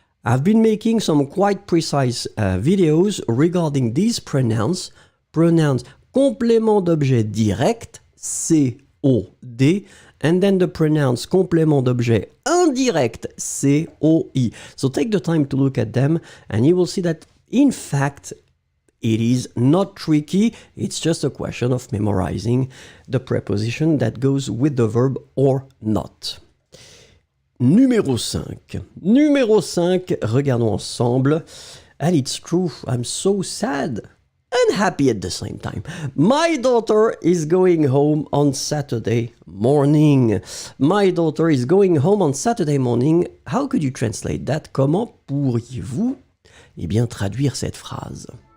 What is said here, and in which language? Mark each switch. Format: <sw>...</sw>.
<en>I've been making some quite precise videos regarding these pronouns</en> <fr>complément d'objet direct,</fr> <en>C-O-D, and then the pronouns</en> <fr>complément d'objet indirect,</fr> <en>C-O-I. So take the time to look at them, and you will see that, in fact, it is not tricky. It's just a question of memorizing the preposition that goes with the verb or not.</en> <fr>Numéro 5. Numéro 5, regardons ensemble.</fr> <en>And it's true, I'm so sad and happy at the same time. My daughter is going home on Saturday morning. My daughter is going home on Saturday morning. How could you translate that?</en> <fr>Comment pourriez-vous, traduire cette phrase?</fr>